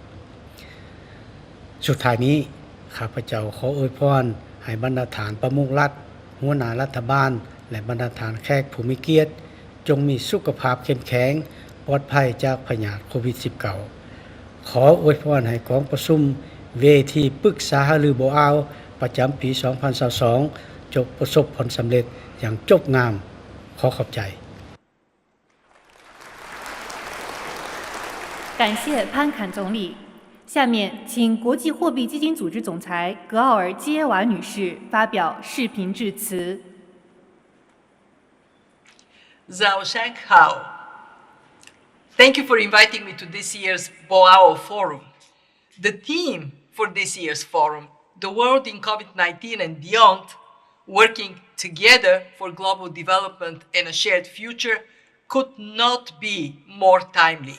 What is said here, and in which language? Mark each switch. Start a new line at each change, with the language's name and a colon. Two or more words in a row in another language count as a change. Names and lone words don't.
Thai: สุดท้ายนี้ข้าพเจ้าขออวยพรให้บรรดาฐานประมุขรัฐหัวหน้ารัฐบาลและบรรดาฐานแขกผู้มีเกียรติจงมีสุขภาพเข้มแข็งปลอดภัยจากพยาธิโควิด -19 ขออวยพรให้กองประชุมเวทีปรึกษาหารือบ่อาวประจำปี 2022 จงประสบผลสำเร็จอย่างจบงามขอขอบใจ
Chinese: 感谢潘侃总理。下面请国际货币基金组织总裁格奥尔基耶娃女士发表视频致辞。早上好
English: Thank you for inviting me to this year's Boao Forum. The theme for this year's forum, the world in COVID-19 and beyond, working together for global development and a shared future, could not be more timely.